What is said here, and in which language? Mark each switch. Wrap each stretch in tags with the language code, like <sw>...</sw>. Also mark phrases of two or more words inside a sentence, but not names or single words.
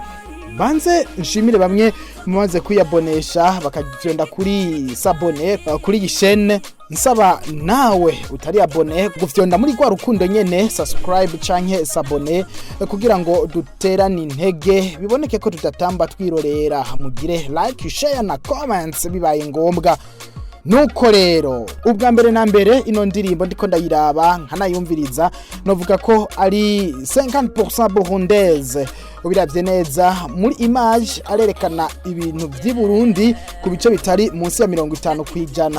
<rn>Banze nshimire bamwe mumaze kuyabonesha bakagenda kuri sabone kuri gishene. Nsaba nawe utari abone gufyonda muri kwa rukundo nyene subscribe canke sabone kugira ngo duterane intege, biboneke ko tudatamba twirorera. Mugire like, share na comments bibaye ngombwa. Nuko rero ubwa mbere na mbere ino ndirimbo ndiko ndayiraba nkanayumviriza, novuga ko ari 50% burundaise. Ubiravye neza muri image arerekana ibintu by'i Burundi ku bice bitari munsi ya 50%.</rn>